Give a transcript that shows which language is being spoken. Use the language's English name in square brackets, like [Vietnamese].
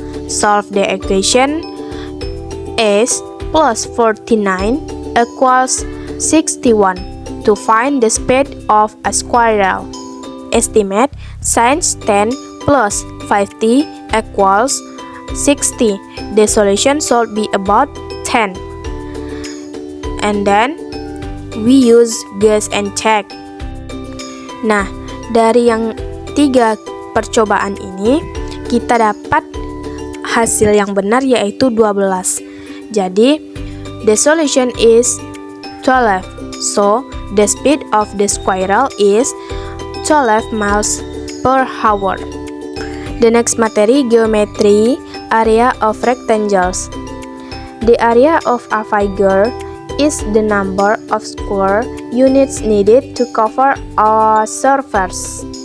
[English] Solve the equation S plus 49 equals 61 to find the speed of a squirrel. Estimate since 10 plus 50 equals 60. The solution should be about 10. And then we use guess and check. [Indonesian] Nah, dari yang 3 percobaan ini kita dapat hasil yang benar yaitu 12. [English] Jadi the solution is 12. So the speed of the squirrel is 12 miles per hour. The next materi, geometry, area of rectangles. The area of a figure is the number of square units needed to cover a surface.